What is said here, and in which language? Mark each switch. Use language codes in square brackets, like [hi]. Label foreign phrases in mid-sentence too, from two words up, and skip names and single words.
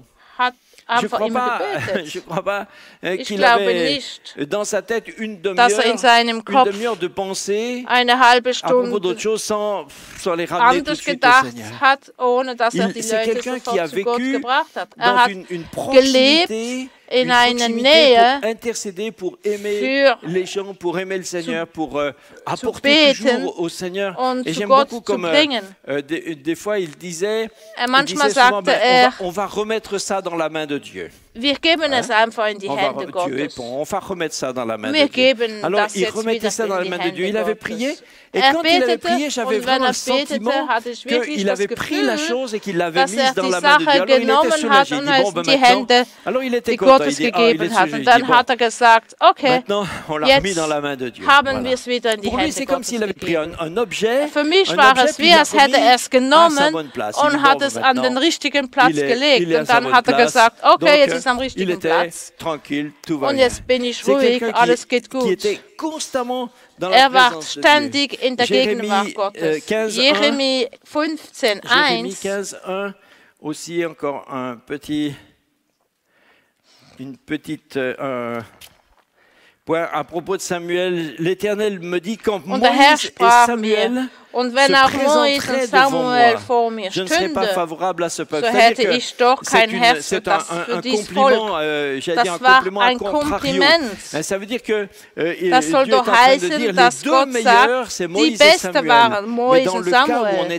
[fr] Je ne crois pas qu'il avait dans sa tête une demi-heure de pensée à propos d'autre chose sans les ramener tout de suite au Seigneur. C'est quelqu'un qui a vécu dans une proximité, [de] in einer Nähe [fr] pour intercéder, pour aimer les gens, pour aimer le Seigneur, pour apporter toujours au Seigneur. Et j'aime beaucoup comme des fois il disait souvent, on va remettre ça dans la main de Dieu. [de] Wir geben es einfach in die Hände Gottes. [fr] On va remettre ça dans la main de Dieu. Alors il remettait ça dans la main de Dieu. Il avait prié. Et quand il avait prié, j'avais vraiment le sentiment qu'il avait pris la chose et qu'il l'avait mise dans la main de Dieu. Alors il était soulagé. Il dit, bon, maintenant, alors il était content. Il dit, il est soulagé. Maintenant, on l'a remis dans la main de Dieu. Pour lui, c'est comme s'il avait pris un objet. [de] Für mich war es wie, als hätte er es genommen und hat es an den richtigen Platz gelegt. Und dann hat er gesagt, okay, jetzt ist am richtigen Platz. Und jetzt bin ich ruhig, alles geht gut. Er war ständig in der Gegenwart Gottes. [fr] Jérémie 15, 1. Aussi encore une petite point à propos de Samuel. L'Éternel me dit quand Moïse et Samuel [de] und wenn auch Moïse und Samuel vor mir stünde, so hätte ich doch kein Herz für dieses Volk. Das war ein Kompliment. Das soll doch heißen, dass Gott sagt, die Beste waren Moïse und Samuel.